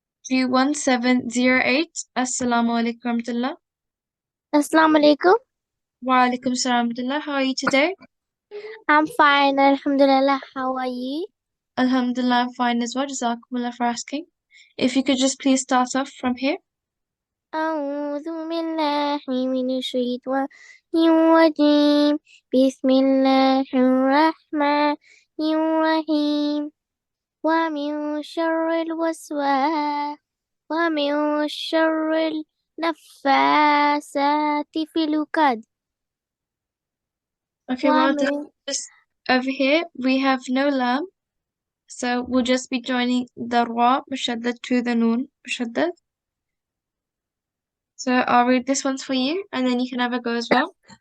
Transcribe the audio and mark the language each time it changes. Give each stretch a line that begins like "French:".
Arabic: G1708. Assalamu alaikum warahmatullah. Assalamu alaikum.
English: Wa alaikum salam warahmatullah. How are you today? I'm fine, alhamdulillah. How are you? Alhamdulillah, I'm fine as well. Jazakumullah for asking. If you could just please start off from here.
Arabic: أعوذ بالله من الشيطان الرجيم بسم الله الرحمن الرحيم ومن شر الوسواس ومن شر النفاثات في العقد.
English: Okay, well done. Just over here, we have no lam. So we'll just be joining the ra mushaddad to the noon mushaddad. So I'll read this one's for you, and then you can have a go as well.